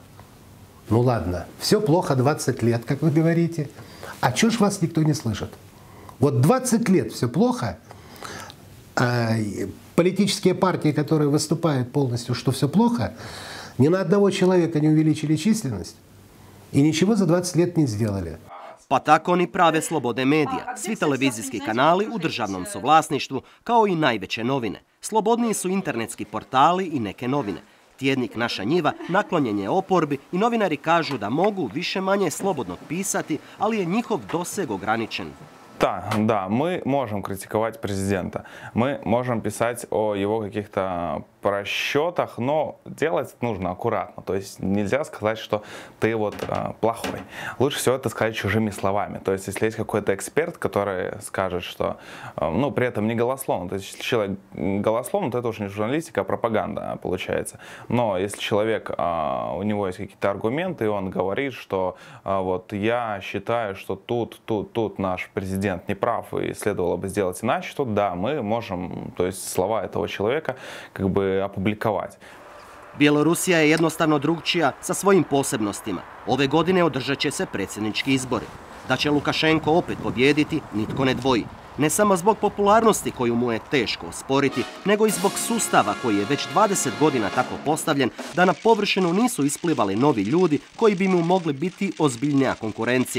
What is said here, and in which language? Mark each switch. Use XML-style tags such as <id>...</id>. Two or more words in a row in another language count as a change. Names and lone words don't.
<ru>Ну ладно, все плохо 20 лет, как вы говорите. А чё ж вас никто не слышит? Вот 20 лет все плохо, политические партии, которые выступают полностью, что все плохо, ни на одного человека не увеличили численность и ничего за 20 лет не сделали.</ru> <hr>Pa tako ni prave slobode medija. Svi televizijski kanali u državnom su vlasništvu, kao i najveće novine. Slobodniji su internetski portali i neke novine. Tjednik Naša njiva naklonjen je oporbi i novinari kažu da mogu više manje slobodno pisati, ali je njihov doseg ograničen.</hr> <ru>Да, мы можем критиковать президента, мы можем писать о его каких-то просчетах, но делать нужно аккуратно. То есть нельзя сказать, что ты вот плохой. Лучше всего это сказать чужими словами. То есть если есть какой-то эксперт, который скажет, что, ну, при этом не голословно. То есть если человек голословно, то это уже не журналистика, а пропаганда получается. Но если человек, у него есть какие-то аргументы, и он говорит, что вот я считаю, что тут наш президент не прав и следовало бы сделать иначе, то да, мы можем, то есть слова этого человека как бы opublikovati.</ru> <hr>Bjelorusija je jednostavno drugčija sa svojim posebnostima. Ove godine održat će se predsjednički izbori. Da će Lukašenko opet pobijediti, nitko ne dvoji. Ne samo zbog popularnosti koju mu je teško osporiti, nego i zbog sustava koji je već 20 godina tako postavljen da na površinu nisu isplivali novi ljudi koji bi mu mogli biti ozbiljnija konkurencija.</hr>